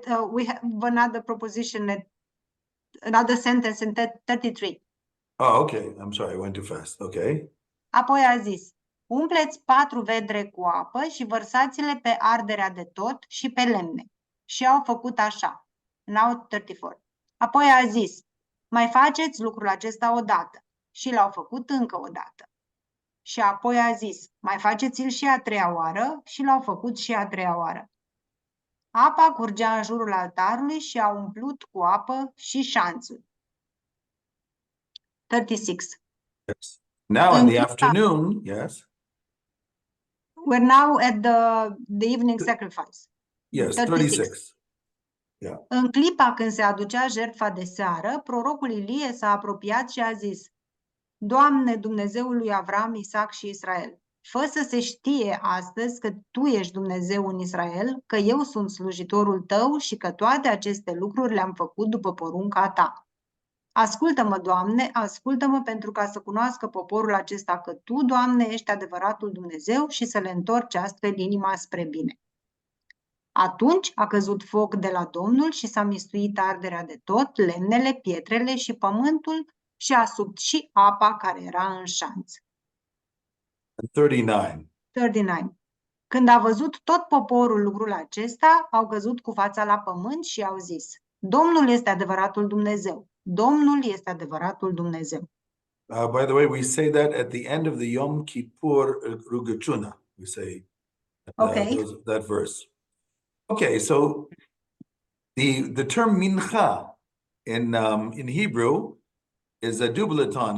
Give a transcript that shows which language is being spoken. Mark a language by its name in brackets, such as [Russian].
[English] we have another proposition, another sentence in 33. Oh, okay. I'm sorry. I went too fast. Okay. [Romanian] Apoi a zis: umpleți 4 vedre cu apă și vărsați-le pe arderea de tot și pe lemne. Și au făcut așa. [English] Now 34. [Romanian] Apoi a zis: mai faceți lucrul acesta odată. Și l-au făcut încă o dată. Și apoi a zis: mai faceți-l și a 3-a oară. Și l-au făcut și a 3-a oară. Apa curgea în jurul altarului și a umplut cu apă și șanțul. [English] 36. Yes. Now in the afternoon, yes. We're now at the evening sacrifice. Yes, 36. 36. Yeah. [Romanian] În clipa când se aducea jertfa de seară, prorocul Ilie s-a apropiat și a zis: Doamne, Dumnezeul lui Avram, Isaac și Israel, fă să se știe astăzi că Tu ești Dumnezeu în Israel, că eu sunt slujitorul Tău și că toate aceste lucruri le-am făcut după porunca Ta. Ascultă-mă, Doamne, ascultă-mă pentru ca să cunoască poporul acesta că Tu, Doamne, ești adevăratul Dumnezeu și să le întorci astfel inima spre bine. Atunci a căzut foc de la Domnul și s-a mistuit arderea de tot, lemnele, pietrele și pământul și a subt și apa care era în șanț. 39. 39. Când a văzut tot poporul lucrul acesta, au căzut cu fața la pământ și au zis: Domnul este adevăratul Dumnezeu. Domnul este adevăratul Dumnezeu. [English] By the way, we say that at the end of the Yom Kippur Rugachuna. We say that verse. Okay, so the term mincha in Hebrew is a dublaton.